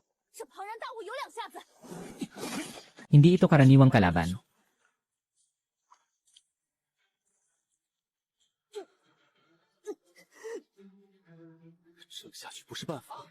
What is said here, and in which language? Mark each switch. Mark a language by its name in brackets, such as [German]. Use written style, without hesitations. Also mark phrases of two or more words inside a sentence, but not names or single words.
[Chinese] 这庞然大物有两下子， [Filipino] Hindi ito karaniwang kalaban. [Chinese] 这下去不是办法。